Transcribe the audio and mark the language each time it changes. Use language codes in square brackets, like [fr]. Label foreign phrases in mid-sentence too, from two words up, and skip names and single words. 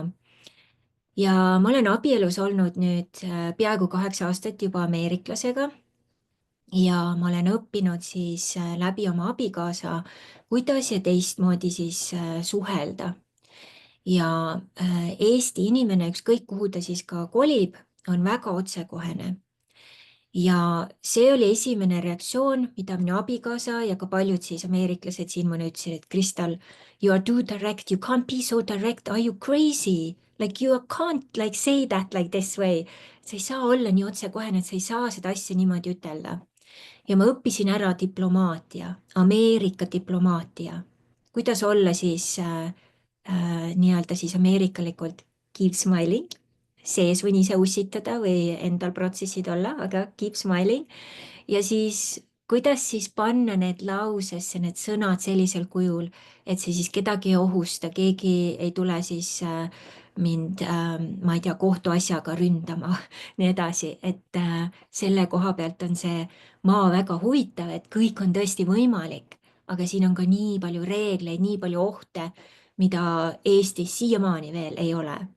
[et] Ja ma olen abielus olnud nüüd peaaegu 8 aastat juba ameeriklasega ja ma olen õppinud siis läbi oma abikaasa, kuidas ja teistmoodi siis suhelda. Ja Eesti inimene, ükskõik kuhu ta siis ka kolib, on väga otsekohene. Ja see oli esimene reaktsioon, mida minu abikaasa ja ka paljud siis ameeriklased siin mulle ütlesid, et Kristal, [en] you are too direct, you can't be so direct, are you crazy? Like you can't like say that like this way. [et] sa ei saa olla nii otsekohene, et sa ei saa seda asja niimoodi ütelda. Ja ma õppisin ära diplomaatia, Ameerika diplomaatia. Kuidas olla siis nii-öelda siis ameerikalikult [en] keep smiling, [et] sees võin ise ussitada või endal protsessid olla, aga [en] keep smiling. [et] Ja siis, kuidas siis panna need lausesse, need sõnad sellisel kujul, et see siis kedagi ei ohusta, keegi ei tule siis mind, ma ei tea, kohtuasjaga ründama, nii edasi, et selle koha pealt on see maa väga huvitav, et kõik on tõesti võimalik, aga siin on ka nii palju reegleid, nii palju ohte, mida Eestis siiamaani veel ei ole.